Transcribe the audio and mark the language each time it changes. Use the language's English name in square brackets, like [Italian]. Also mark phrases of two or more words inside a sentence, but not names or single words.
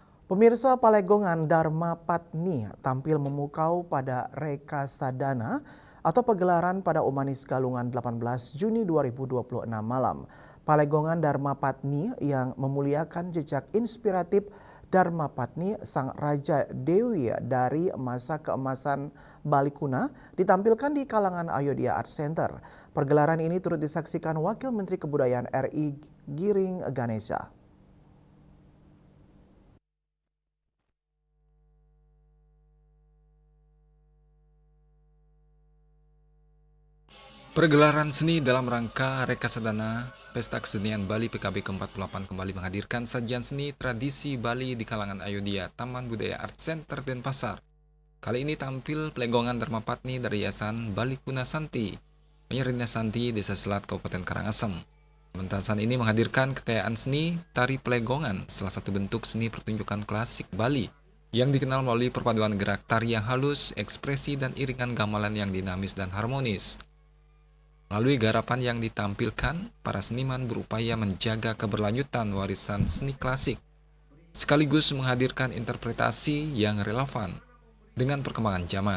[Indonesian] Pemirsa, Palegongan Dharma Patni tampil memukau pada Reka Sadana atau pegelaran pada Umanis Galungan 18 Juni 2026 malam. Palegongan Dharma Patni yang memuliakan jejak inspiratif Dharma Patni Sang Raja Dewi dari masa keemasan Bali Kuna ditampilkan di kalangan Ayodhya Art Center. Pergelaran ini turut disaksikan Wakil Menteri Kebudayaan RI Giring Ganesha. Pergelaran seni dalam rangka Reka Sadana Pesta Kesenian Bali PKB ke-48 kembali menghadirkan sajian seni tradisi Bali di kalangan Ayodhya Taman Budaya Art Center Denpasar. Kali ini tampil Pelegongan Dharma Patni dari Yayasan Bali Kuna Santi, Menyerina Santi, Desa Selat, Kabupaten Karangasem. Pementasan ini menghadirkan kekayaan seni tari Pelegongan, salah satu bentuk seni pertunjukan klasik Bali yang dikenal melalui perpaduan gerak tari yang halus, ekspresi, dan iringan gamelan yang dinamis dan harmonis. Melalui garapan yang ditampilkan, para seniman berupaya menjaga keberlanjutan warisan seni klasik, sekaligus menghadirkan interpretasi yang relevan dengan perkembangan zaman.